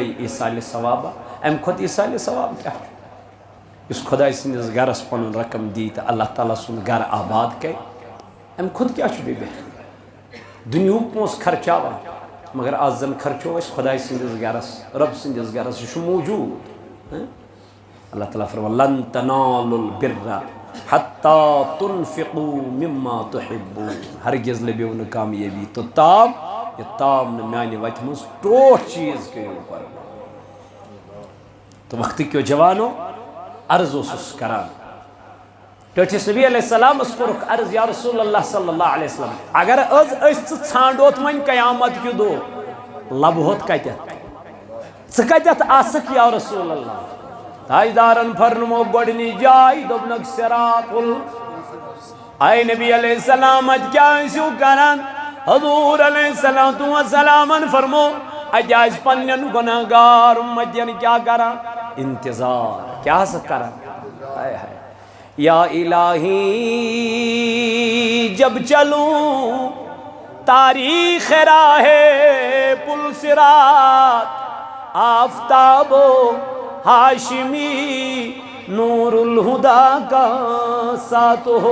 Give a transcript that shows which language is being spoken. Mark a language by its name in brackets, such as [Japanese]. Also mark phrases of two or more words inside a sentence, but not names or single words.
[Kashmiri] ایٖصالہِ ثوابہ امہِ کھۄتہٕ ایٖصالہِ ثواب کیاہ چھُ یُس خۄداے سٕنٛدِس گرس پنُن رقم دی تہٕ اللہ تعالیٰ سُنٛد گرٕ آباد کرِ امہِ کھۄتہٕ کیاہ چھُ بیٚیہِ بہتر دُنیہُک پونٛسہٕ خرچاوان مگر آز زن خرچو أسۍ خۄداے سٕنٛدِس گرس رب سٕنٛدِس گرس یہِ چھُ موٗجوٗد اللہ تعالیٰ فرماو [Arabic] لن تنالوا البر حتى تنفقوا مما تحبون [Kashmiri] ہرگز لبیو نہٕ کامیٲبی توٚتام یوٚتام نہٕ میانہِ وتہِ منٛز ٹوٹھ چیٖز کٔرِو قربان تہٕ وقتٕکیو جوانو عرض اوسُس کران ٹٲٹھِس نبی [Arabic] علیہ السلام [Kashmiri] کوٚرُکھ عرض [Arabic] یا رسول اللہ صلی اللہ علیہ وسلم [Kashmiri] اگر أسۍ ژٕ ژھانڈوتھ وۄنۍ قیامت کہِ دۄہ لبہوت کتٮ۪تھ ژٕ کتٮ۪تھ آسکھ [Arabic] یا رسول اللہ [Kashmiri] تاجدارن فرمو گۄڈنِچ جاے دوٚپنکھ صراط آے نبی [Arabic] علیہ السلام [Kashmiri] اتہِ کیٛاہ ٲسِو کران حضور [Arabic] علیہ السلام [Kashmiri] فرمو اتہِ آسہِ پننٮ۪ن گُنہگار اُمتٮ۪ن کیٛاہ کران انتظار کیا کرا [Arabic] یا الہی [Urdu] جب چلوں تاریخ راہ پل صراط آفتاب و ہاشمی نور الہدا کا ساتھ ہو.